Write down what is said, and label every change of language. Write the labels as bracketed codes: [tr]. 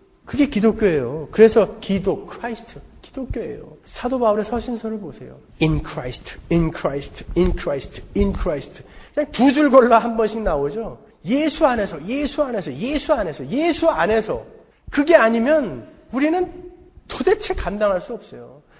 [ko] 그게 기독교예요. 그래서 기독, 크라이스트, 기독교예요. 사도 바울의 서신서를 보세요. [en] In Christ, in Christ, in Christ, in Christ. [ko] 그냥 두 줄 걸러 한 번씩 나오죠. 예수 안에서, 예수 안에서, 예수 안에서, 예수 안에서. 그게 아니면 우리는 도대체 감당할 수 없어요.